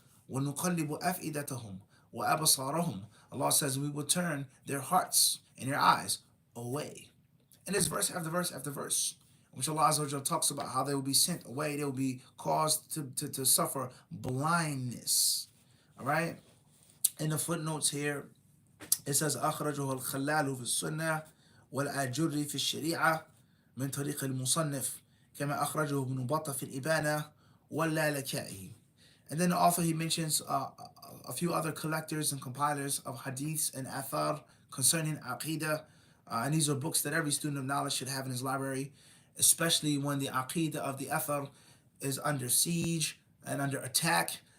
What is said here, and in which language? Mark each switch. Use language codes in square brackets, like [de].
[ar] وَنُقَلِّبُ أَفْئِدَتَهُم وَأَبْصَارَهُم. [en] Allah says, we will turn their hearts and their eyes away. And there's verse after verse after verse, which Allah Azza wa Jalla talks about how they will be sent away, they will be caused to suffer blindness. All right? In the footnotes here, it says, [ar] أخرجه الخلال في السنة والآجري في الشريعة من طريق المصنف كما أخرجه ابن بطة في الإبانة واللالكائي. [en] And then the author, he mentions a few other collectors and compilers of hadiths and athar concerning aqidah. And these are books that every student of knowledge should have in his library, especially when the aqidah of the athar is under siege and under attack.